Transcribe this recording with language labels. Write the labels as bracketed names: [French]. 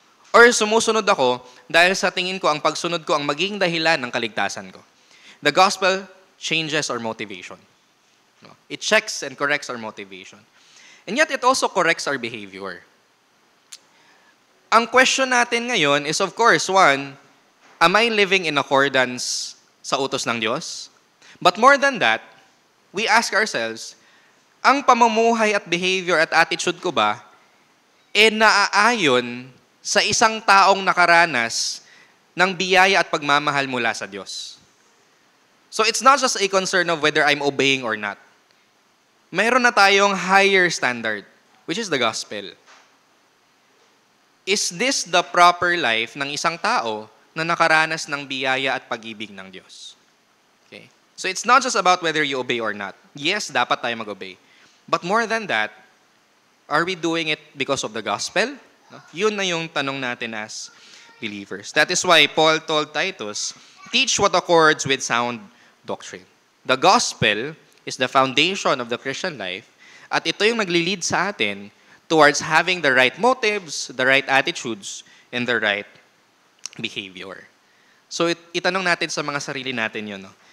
[Filipino] Or sumusunod ako dahil sa tingin ko ang pagsunod ko ang maging dahilan ng kaligtasan ko? [English] The gospel changes our motivation. It checks and corrects our motivation. And yet it also corrects our behavior. [Filipino] Ang question natin ngayon [English] is, of course, one, am I living in accordance [Filipino] sa utos ng Diyos? [English] But more than that, we ask ourselves, [Filipino] ang pamumuhay at behavior at attitude ko ba naaayon sa isang taong nakaranas ng biyaya at pagmamahal mula sa Diyos? [English] So it's not just a concern of whether I'm obeying or not. [Filipino] Mayroon na tayong [English] higher standard, which is the gospel. Is this the proper life [Filipino] ng isang tao na nakaranas ng biyaya at pag-ibig ng Diyos? [English] Okay. So it's not just about whether you obey or not. Yes, [Filipino] dapat tayo mag-obey. [English] But more than that, are we doing it because of the gospel? No? [Filipino] Yun na yung tanong natin [English] as believers. That is why Paul told Titus, teach what accords with sound doctrine. The gospel is the foundation of the Christian life, [Filipino] at ito yung nagli-lead sa atin [English] towards having the right motives, the right attitudes, and the right behavior. [Filipino] So itanong natin sa mga sarili natin yun. No?